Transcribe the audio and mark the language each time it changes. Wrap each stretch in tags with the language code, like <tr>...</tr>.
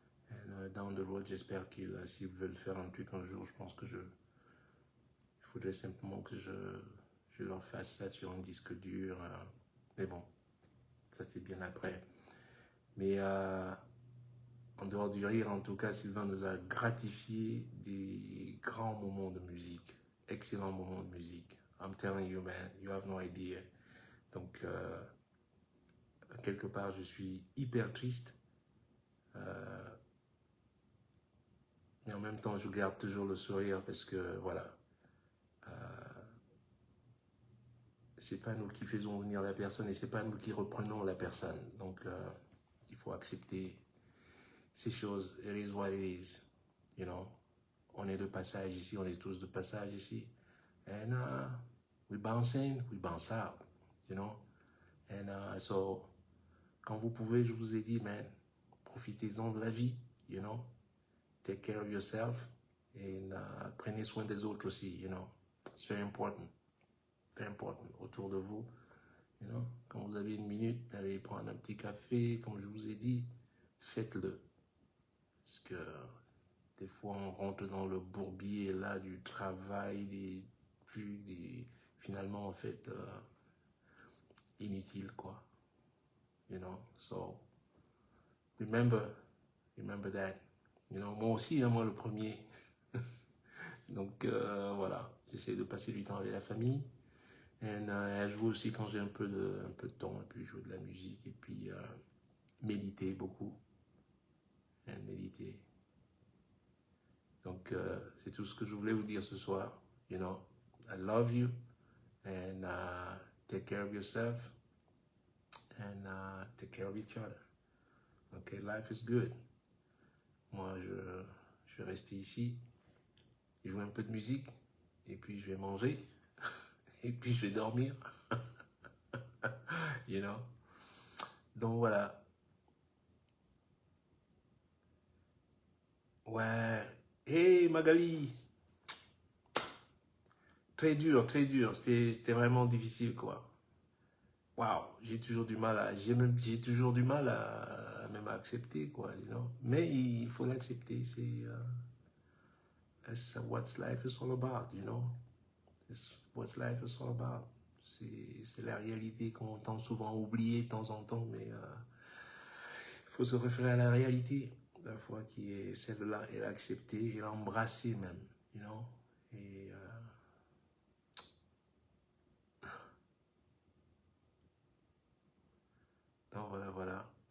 <en>And down the road,</en> <fr>j'espère s'ils veulent faire un truc un jour, je pense que il faudrait simplement que je leur fasse ça sur un disque dur. Mais bon, ça c'est bien après. Mais en dehors du rire, en tout cas, Sylvain nous a gratifié des grands moments de musique, excellents moments de musique.</fr> <en>I'm telling you, man, you have no idea.</en> <fr>Donc, quelque part, je suis hyper triste. Mais en même temps, je garde toujours le sourire parce que, voilà, c'est pas nous qui faisons venir la personne et c'est pas nous qui reprenons la personne. Donc, il faut accepter ces choses.</fr> <en>It is what it is, you know.</en> <fr>On est de passage ici, on est tous de passage ici.</fr> <en>And we bounce in, we bounce out, you know. And so,</en> <fr>quand vous pouvez, je vous ai dit, man, profitez-en de la vie,</fr> <en>you know. Take care of yourself.</en> <fr>Et prenez soin des autres aussi,</fr> <en>you know. It's very important. Very important.</en> <fr>Autour de vous,</fr> <en>you know.</en> <fr>Quand vous avez une minute, allez prendre un petit café, comme je vous ai dit, faites-le. Parce que des fois, on rentre dans le bourbier là du travail, des trucs, finalement, en fait, inutile, quoi.</fr> <en>You know, so, remember that.</en> <fr>You know, moi aussi, hein, moi le premier. Donc, voilà, j'essaie de passer du temps avec la famille. Et à jouer aussi quand j'ai un peu de temps, et puis jouer de la musique. Et puis, méditer beaucoup. And méditer. Donc, c'est tout ce que je voulais vous dire ce soir.</fr> <en>You know, I love you. And take care of yourself. And take care of each other. Okay, life is good.</en> <fr>Moi, je vais rester ici, jouer un peu de musique, et puis je vais manger, et puis je vais dormir.</fr> <en>You know?</en> <fr>Donc voilà. Ouais. Hey Magali! Très dur, très dur. C'était vraiment difficile, quoi. Waouh, j'ai toujours du mal à, j'ai toujours du mal à même accepter, quoi,</fr> <en>you know?</en> <fr>Mais il faut l'accepter, c'est</fr> <en>what life is all about, you know? It's what life is all about.</en> <fr>C'est la réalité qu'on tente souvent à oublier de temps en temps, mais il faut se référer à la réalité, la foi qui est celle-là, et l'accepter et l'embrasser même,</fr> <en>you know?</en> <fr>Et donc voilà, voilà.</fr>